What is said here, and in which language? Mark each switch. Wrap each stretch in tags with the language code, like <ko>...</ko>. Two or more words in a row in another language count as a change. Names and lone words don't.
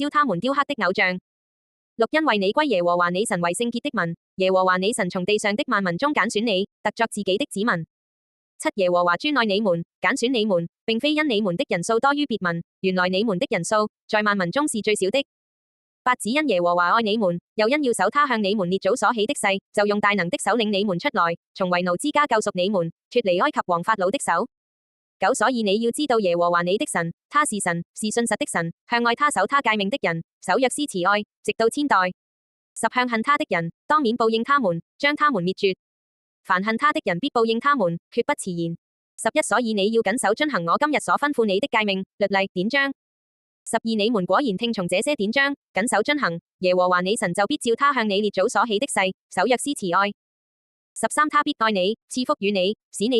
<zh>燒他們雕刻的偶像。6因為你歸耶和華你神為聖潔的民，耶和華你神從地上的萬民中揀選你，特作自己的子民。7耶和華專愛你們，揀選你們，並非因你們的人數多於別民，原來你們的人數在萬民中是最少的。8只因耶和華愛你們，又因要守他向你們列祖所起的誓，就用大能的手領你們出來，從為奴之家救贖你們，脫離埃及王法老的手。9所以你要知道耶和華你的神，他是神，是信實的神，向愛他守他誡命的人，守約施慈愛，直到千代。10向恨他的人，當面報應他們，將他們滅絕。凡恨他的人必報應他們，決不遲延。11所以你要謹守遵行我今日所吩咐你的誡命、律例、典章。12你們果然聽從這些典章，謹守遵行，耶和華你神就必照他向你列祖所起的誓，守約施慈愛。13他必愛你，賜福與你，使你</zh>